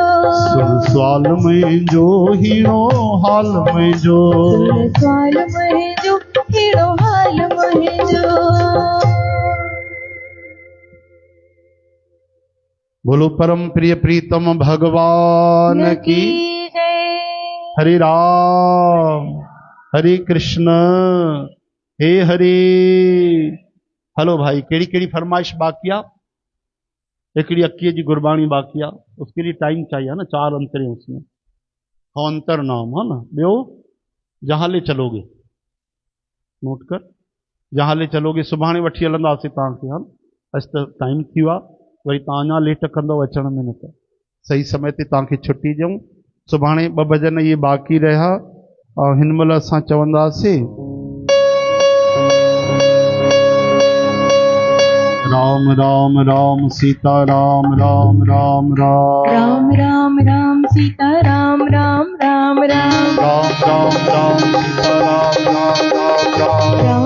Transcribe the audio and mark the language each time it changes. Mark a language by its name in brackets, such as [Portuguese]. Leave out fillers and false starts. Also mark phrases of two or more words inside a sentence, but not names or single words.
[Sindhi] सुन सवाल में जो हीरो हाल में जो, सवाल में जो हीरो हाल में जो। [Hindi] बोलो परम प्रिय प्रीतम भगवान की। [Sanskrit] हरे राम हरे कृष्ण हे हरे। [Sindhi] हलो भाई, केड़ी केड़ी फरमाइश बाकी आ? हिकिड़ी अक्कीअ जी गुरबाणी बाकी आ, [Hindi] उसके लिए टाइम चाहिए ना, 4 अंतर हैं उसमें। अंतर नाम है ना। [Sindhi] ॿियो [Hindi] जहां ले चलोगे, [Sindhi] नोट कर, [Hindi] जहां ले चलोगे [Sindhi] सुभाणे वठी हलंदासीं तव्हांखे। हा, अॼु त टाइम थी वियो आहे, वरी तव्हां अञा लेट कंदव अचण में, न त सही समय ते तव्हांखे छुट्टी ॾियूं। सुभाणे [Hindi] 2 भजन ये बाक़ी रहा और [Sindhi] हिन महिल असां चवंदासीं [Sanskrit] राम राम राम सीता राम राम [Sindhi] राम राम, [Sanskrit] राम राम राम सीता राम राम राम राम, राम राम राम सीता राम राम राम राम,